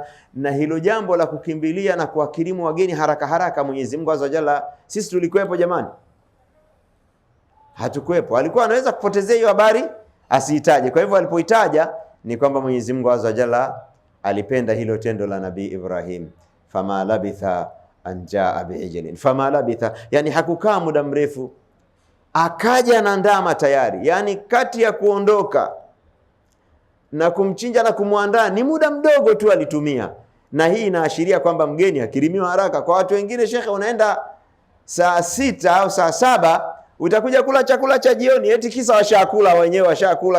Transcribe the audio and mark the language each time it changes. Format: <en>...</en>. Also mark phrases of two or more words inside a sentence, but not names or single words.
<sw>Na hilo jambo la kukimbilia na kuwakirimu wageni haraka haraka, Mwenyezi Mungu</sw> <ar>عز وجل,</ar> <sw>sisi tulikuwepo jamani? Hatukuwepo. Alikuwa anaweza kupotezea hiyo habari asiitaje. Kwa hivyo alipoitaja ni kwamba Mwenyezi Mungu</sw> <ar>عز وجل</ar> <sw>alipenda hilo tendo la Nabii Ibrahim,</sw> <ar>فما لبث أن جاء بعجل. فما لبث,</ar> <sw>yani hakukaa muda mrefu, akaja na ndama tayari. Yani kati ya kuondoka na kumchinja na kumwandaa ni muda mdogo tu alitumia, na hii inaashiria kwamba mgeni akirimiwa haraka. Kwa watu wengine, shekhe, unaenda saa 6 au saa 7 utakuja kula chakula cha jioni, eti kisa washakula wenyewe, washakula.</sw>